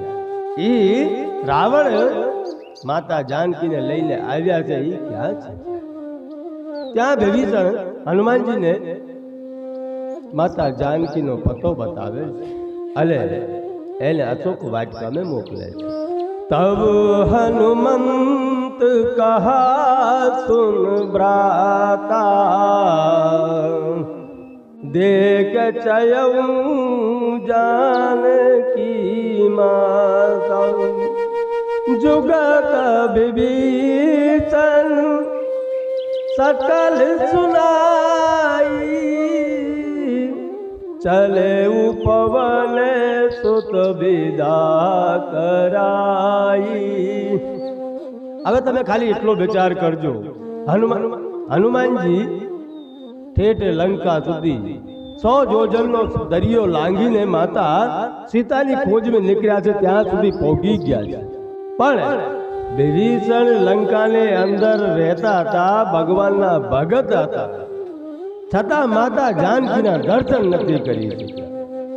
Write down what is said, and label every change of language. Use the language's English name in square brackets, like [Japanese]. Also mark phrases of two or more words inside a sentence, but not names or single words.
[Gujarati] એ રાવણ માતા જાનકીને લઈને આવ્યા છે, એ ક્યાં છે? ત્યાં વિભીષણ હનુમાનજીને માતા જાનકીનો પતો બતાવે છે અને એને અશોક વાટિકા માં મોકલે. [Awadhi] तब हनुमंत कहा सुन भ्राता, देख चयऊ जानकी माता, जुगत विभीषण सकल सुनाई, चले उपवन सुत विदा कराई. [Gujarati] હવે તમે ખાલી એટલો વિચાર કરજો. હનુમાનજી ઠેઠ લંકા સુધી 100 યોજનનો દરિયો લાંઘીને માતા સીતાની ખોજમાં નીકળ્યા છે, ત્યાં સુધી પહોંચી ગયા છે. પણ વિભીષણ લંકાને અંદર રહેતા હતા, ભગવાનના ભગત હતા, છતાં માતા જાનકીના દર્શન નથી કરી શક્યા.